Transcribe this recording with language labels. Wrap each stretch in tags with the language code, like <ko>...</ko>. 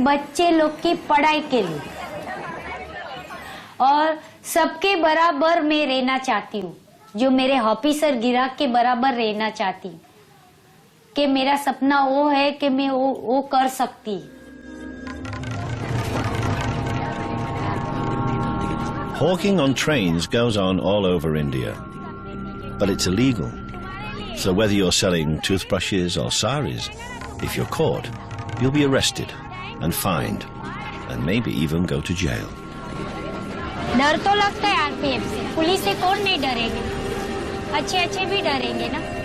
<hi>बच्चे लोग की पढ़ाई के लिए. और सबके बराबर मैं रहना चाहती हूँ, जो मेरे ऑफिसर गिराक के बराबर रहना चाहती हूँ. कि मेरा सपना वो है कि मैं वो कर सकती.</hi> <en>Hawking on trains goes on all over India, but it's illegal. So whether you're selling toothbrushes or saris, if you're caught, you'll be arrested and fined and maybe even go to jail.</en> <hi>डर तो लगता है RPF से. Police से कौन नहीं डरेंगे? अच्छे अच्छे भी डरेंगे ना.</hi>